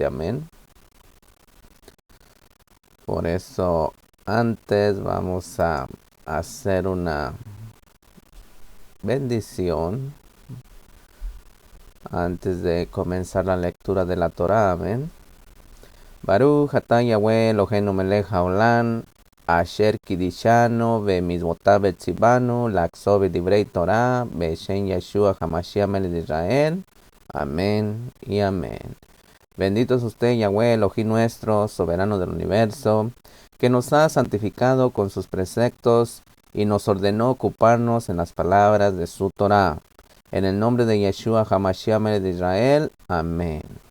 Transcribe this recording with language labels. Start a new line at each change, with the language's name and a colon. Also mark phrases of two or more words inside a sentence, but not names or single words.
Spanish: Amén. Por eso, antes vamos a hacer una bendición antes de comenzar la lectura de la Torá. Amén.
Hebrew: ברוך אתה יהוה אלוהינו מלך העולם אשר קידשנו במצוותיו וציוונו לעסוק בדברי תורה בשם ישוע המשיח מלך de ישראל.
Spanish: Amén y amén. Bendito es usted, Yahweh Elohim nuestro, soberano del universo, que nos ha santificado con sus preceptos y nos ordenó ocuparnos en las palabras de su Torah. En el nombre de Yeshua HaMashiach melech de Israel. Amén.